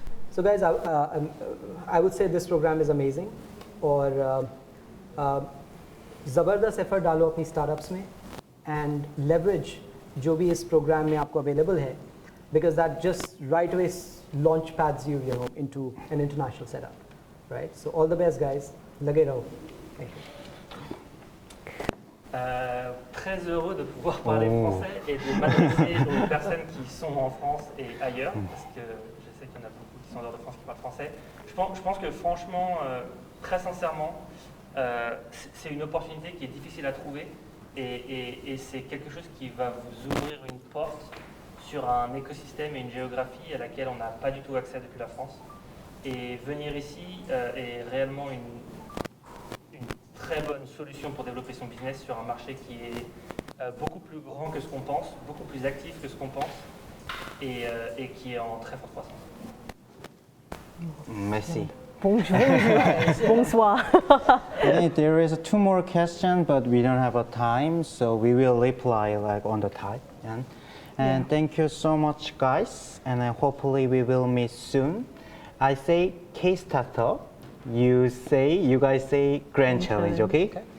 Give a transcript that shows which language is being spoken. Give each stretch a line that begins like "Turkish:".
English: So guys, I would say this program is amazing
Hindi: और ज़बरदस्त effort डालो अपनी स्टार्टअप्स में
English: and leverage
Hindi: जो भी इस प्रोग्राम में आपको अवेलेबल है
English: because that just right away launch pads you know into an international setup, right? So all the best guys,
Hindi: लगे रहो.
English: Thank you.
French: Très heureux de pouvoir parler français et de m'adresser aux personnes qui sont en France et ailleurs, parce que je sais qu'il y en a beaucoup qui sont en dehors de France qui parlent français. Je pense que franchement, très sincèrement, c'est une opportunité qui est difficile à trouver et c'est quelque chose qui va vous ouvrir une porte sur un écosystème et une géographie à laquelle on n'a pas du tout accès depuis la France. Et venir ici est réellement une très bonne solution pour développer son business sur un marché qui est beaucoup plus grand que ce qu'on pense, beaucoup plus actif que ce qu'on pense et qui est en très forte croissance. Merci. bonjour, bonsoir.
English: I think there is two more questions, but we don't have a time, so we will reply like on the time. And thank you so much, guys. And hopefully we will meet soon. I say kstartup. You guys say Grand Challenge, okay?